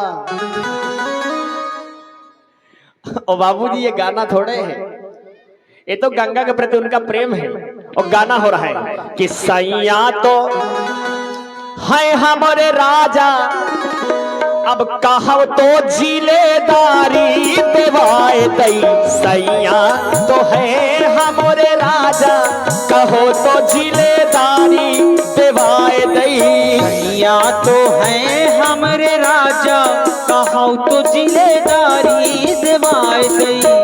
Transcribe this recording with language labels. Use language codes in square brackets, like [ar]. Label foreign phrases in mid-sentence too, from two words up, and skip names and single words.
[hi] और बाबूजी ये गाना थोड़े है, ये तो गंगा के प्रति उनका प्रेम है। और गाना हो रहा है कि [bns] सैया तो है हमारे राजा, अब कहो तो जिलेदारी देवाए दई। सैया तो है हमारे राजा, कहो तो जिलेदारी देवाए दई। सैया तो है हमरे राजा, कहो तो जिलेदारी देवाए दई।